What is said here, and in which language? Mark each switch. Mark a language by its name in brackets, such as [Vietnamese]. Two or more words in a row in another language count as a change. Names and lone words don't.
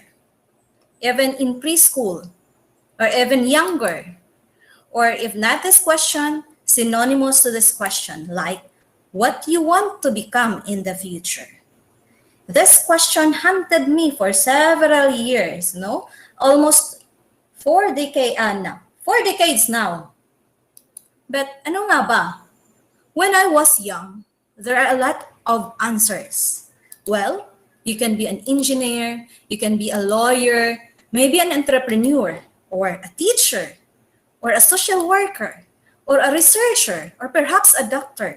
[English] Even in preschool, or even younger, or if not this question, synonymous to this question, like what you want to become in the future. This question hunted me for several years, no? Almost 4 decades now. [Filipino] But ano nga ba? [English] When I was young, there are a lot of answers. Well, you can be an engineer, you can be a lawyer, maybe an entrepreneur, or a teacher, or a social worker, or a researcher, or perhaps a doctor.